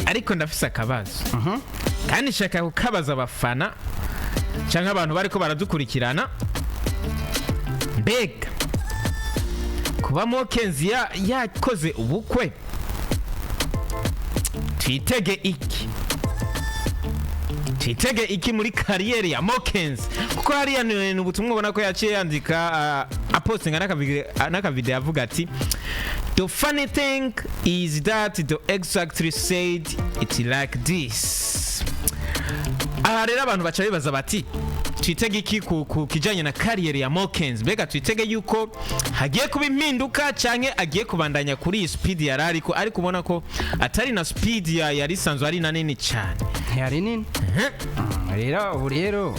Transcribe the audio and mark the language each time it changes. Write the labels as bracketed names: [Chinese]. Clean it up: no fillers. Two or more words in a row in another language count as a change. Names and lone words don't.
[Rundi] ariko ndafise akabazo kandi shaka kukabaza abafana canke abantu bariko baradukurikirana mbega kuba Mokenzi yakoze ubukwe twitege iki muri kariyeri ya Mokenzi kuko hariya ni ubutumwa ubona ko yaciye yandika apostinga n'akavideo avuga ati [English] the funny thing is that the exactly said it like this. [Rundi] Aha rero abantu baca bibaza bati twitege iki ku kijanye na kariyeri ya Mokenzi mbega twitege yuko hagiye kuba impinduka canke agiye kubandanya kuri speed yarariko ariko ubona ko atari na speed yari sanzwe ari nanini cyane yari nini rero